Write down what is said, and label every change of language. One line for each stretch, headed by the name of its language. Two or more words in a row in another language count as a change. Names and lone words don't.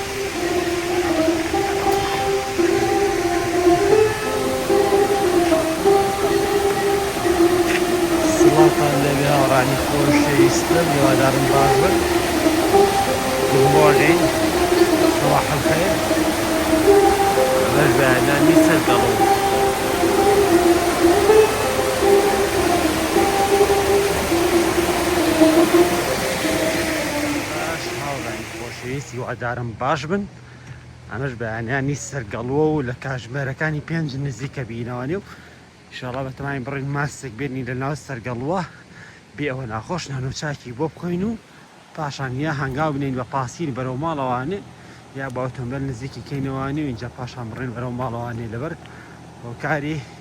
Central Kurdish: سڵاتان لەبێ هاوڕانی خۆشەویستم، هیوادارم باش بن.
English: Good morning،
Arabic: صباح الخير.
Central Kurdish: باش بەیانانی سەرگەڵم. هیوادارم باش بن. ئەمەش بەیانیانی سەرگەڵوە و لە کاتژمێرەکانی 5 نزیکە بینەوەنێ و ئینشەڵڵا بەتەمای بڕین ماستێک بێنی لە ناو سەرگەڵوە بێ ئەوە ناخۆش نانۆچاکی بۆ بکۆین و پاشان یا هەنگاو بنین بە پاسیل بەرەو ماڵەوانێ یا بە ئۆتۆمبیل نزیکی کەینەوەوانێ و اینجا پاشان بڕین بەرەو ماڵەوانێ لەبەر هۆکاری